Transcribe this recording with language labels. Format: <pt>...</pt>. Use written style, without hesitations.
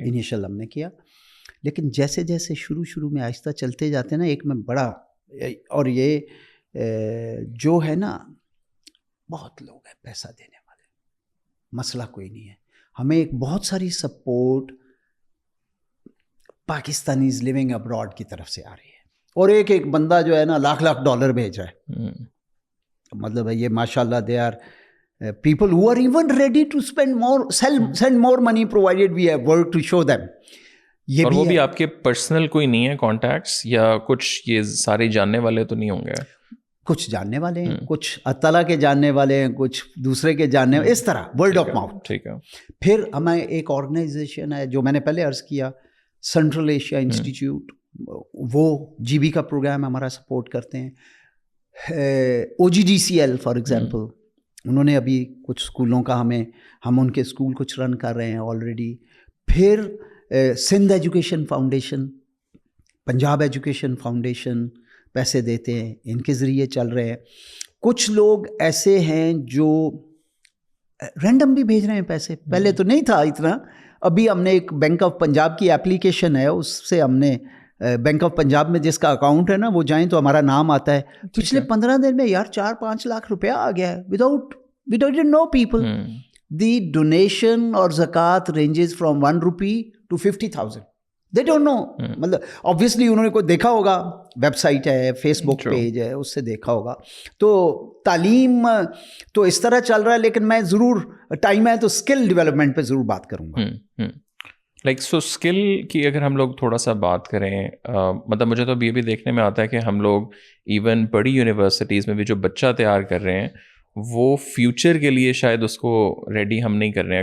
<ur>Initial ہم نے کیا, لیکن جیسے جیسے شروع میں آہستہ چلتے جاتے ہیں نا, ایک میں بڑا, اور یہ جو ہے نا بہت لوگ ہیں پیسہ دینے والے, مسئلہ کوئی نہیں ہے, ہمیں ایک بہت ساری سپورٹ</ur> <en>Pakistanis living abroad</en> <ur>کی طرف سے آ رہی ہے, اور ایک بندہ جو ہے نا $1,00,000 بھیج رہا ہے. مطلب ہے یہ ماشاء اللہ</ur> <en>They are people who are even ready to spend more, send more money provided we have work to show them.</en> <ur>اور وہ بھی آپ کے پرسنل کوئی نہیں ہے کانٹیکٹس, یا کچھ یہ سارے جاننے والے تو نہیں ہوں گے؟ کچھ جاننے والے ہیں, کچھ اطلاع کے جاننے والے ہیں, کچھ دوسرے کے جاننے والے, اس طرح</ur> <en>Word of mouth.</en> <ur>ٹھیک ہے. پھر ہمیں ایک آرگنائزیشن ہے جو میں نے پہلے عرض کیا, سینٹرل ایشیا انسٹیٹیوٹ, وہ GB کا پروگرام ہمارا سپورٹ کرتے ہیں. OGDCL فار ایگزامپل, انہوں نے ابھی کچھ اسکولوں کا ہم ان کے اسکول کچھ رن کر رہے ہیں آلریڈی. پھر Sindh education foundation, Punjab education foundation پیسے دیتے ہیں, ان کے ذریعے چل رہے ہیں. کچھ لوگ ایسے ہیں جو رینڈم بھی بھیج رہے ہیں پیسے, پہلے تو نہیں تھا اتنا. ابھی ہم نے ایک بینک آف پنجاب کی اپلیکیشن ہے, اس سے ہم نے بینک آف پنجاب میں جس کا اکاؤنٹ ہے نا وہ جائیں تو ہمارا نام آتا ہے. پچھلے 15 دن میں یار 4-5 لاکھ روپیہ آ گیا ہے</ur> <en>we don't know people. The donation or zakat ranges from 1 rupee to 50,000. They don't know.</en> <ur>مطلب obviously انہوں نے کوئی دیکھا ہوگا, ویب سائٹ ہے, فیس بک پیج ہے, اس سے دیکھا ہوگا. تو تعلیم تو اس طرح چل رہا ہے, لیکن میں ضرور ٹائم ہے تو اسکل ڈیولپمنٹ پہ ضرور بات کروں گا. لائک سو اسکل کی اگر ہم لوگ تھوڑا سا بات کریں, مطلب مجھے تو اب یہ بھی دیکھنے میں آتا ہے کہ ہم لوگ ایون بڑی یونیورسٹیز میں بھی جو بچہ تیار کر رہے ہیں وہ فیوچر کے لیے شاید اس کو ریڈی ہم نہیں کر رہے ہیں.</ur>